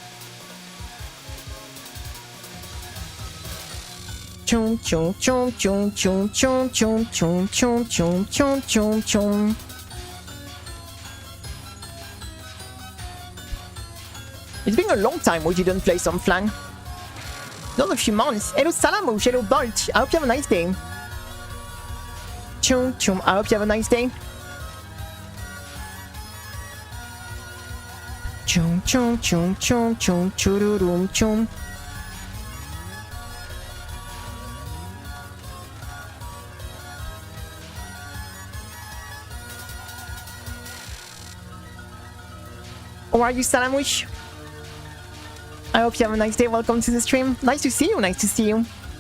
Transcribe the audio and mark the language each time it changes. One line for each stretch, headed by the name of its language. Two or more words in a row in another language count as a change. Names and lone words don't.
English: Chum chum chum chum chum chum chum chum chum chum chum chum chum. It's been a long time we didn't play some flan. Not a few months. Hello Salamush, hello Bolt. I hope you have a nice day. Chum chum. I hope you have a nice day. Chum chum chum chum chum chururum chum. How are you, Salamush? I hope you have a nice day. Welcome to the stream. Nice to see you. Nice to see you.